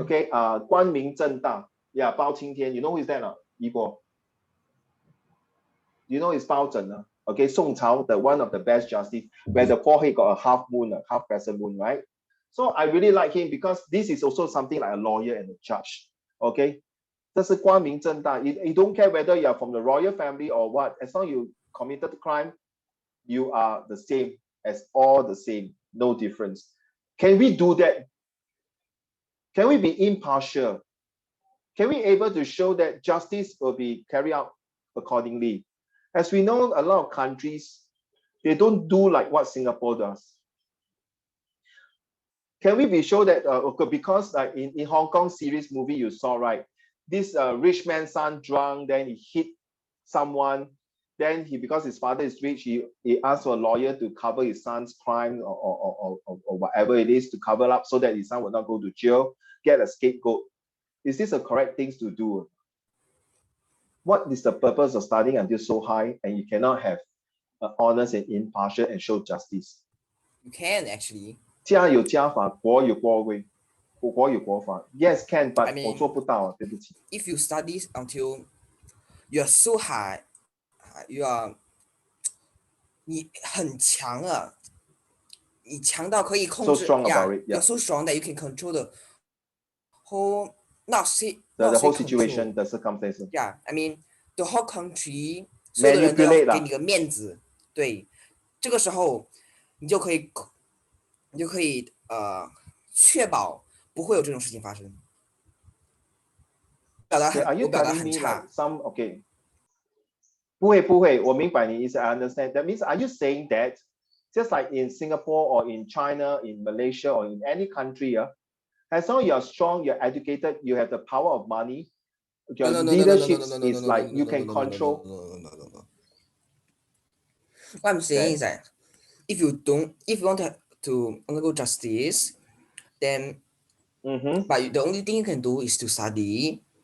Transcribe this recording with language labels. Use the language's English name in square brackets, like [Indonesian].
[Chinese] Okay, 光明正大. [English] Yeah, 包青天. You know who is that? Yibo. You know it's 包拯. Okay, Song Cao, the one of the best justice, where the forehead got a half moon, half crescent moon, right? So I really like him because this is also something like a lawyer and a judge. [Chinese] Okay, 这是光明正大. [English] You don't care whether you are from the royal family or what. As long as you committed crime, you are the same as all the same, no difference. Can we do that? Can we be impartial? Can we able to show that justice will be carried out accordingly? As we know, a lot of countries, they don't do like what Singapore does. Can we be sure that because like in Hong Kong series movie you saw, right? This rich man's son drunk, then he hit someone. Then because his father is rich, he asked for a lawyer to cover his son's crime or whatever it is to cover up so that his son will not go to jail, get a scapegoat. Is this a correct thing to do? What is the purpose of studying until so high and you cannot have honest and impartial and show justice? You can actually. [Chinese] 家有家法，国有国规，国有国法. [English] Yes, can, but I mean, [Chinese] 我做不到，对不起。 [English] If you study until you're so high, you are [Chinese] 你很强了，你强到可以控制 [English] So strong about it, you're yeah. so strong that you can control the whole the whole situation, the circumstances. Yeah, I mean the whole country [Chinese] 所有的人都要给你个面子，对，这个时候你就可以确保不会有这种事情发生。 [English] Are you telling me like some okay? [Chinese] 不会，我明白你意思 [English] I understand. That means are you saying that just like in Singapore or in China, in Malaysia or in any country, as long as you are strong, you're educated, you have the power of money, your leadership is like you can control. No. What I'm saying is that if you want to undergo justice, then but the only thing you can do is to study.